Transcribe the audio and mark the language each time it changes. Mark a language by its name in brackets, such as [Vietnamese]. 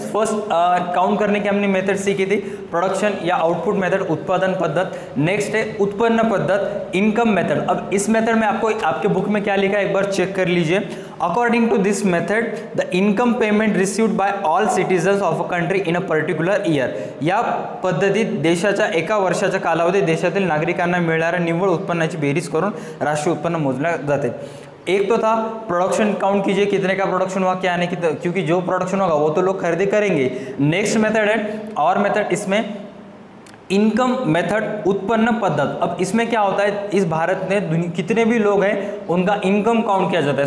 [Hindi] First count करने की हमने मेथड सीखी थी प्रोडक्शन या आउटपुट मेथड, उत्पादन पद्धत। नेक्स्ट है उत्पन्न पद्धत, इनकम मेथड। अब इस मेथड में आपको आपके बुक में क्या लिखा है एक बार चेक कर लीजिए। [English] According to this method the income payment received by all citizens of a country in a particular year. [Marathi] या पद्धतीत देशाच्या एका वर्षाच्या कालावधीत देशातील नागरिकांना मिळणाऱ्या निव्वळ उत्पन्नाची बेरीज करून राष्ट्रीय उत्पन्न मोजले जाते। [Hindi] एक तो था प्रोडक्शन काउंट कीजिए कितने का प्रोडक्शन हुआ क्या नहीं, क्योंकि जो प्रोडक्शन होगा वो तो लोग खरीदी करेंगे। नेक्स्ट मेथड है और मेथड, इसमें इनकम मेथड उत्पन्न पद्धत। अब इसमें क्या होता है, इस भारत में कितने भी लोग हैं उनका इनकम काउंट किया जाता है।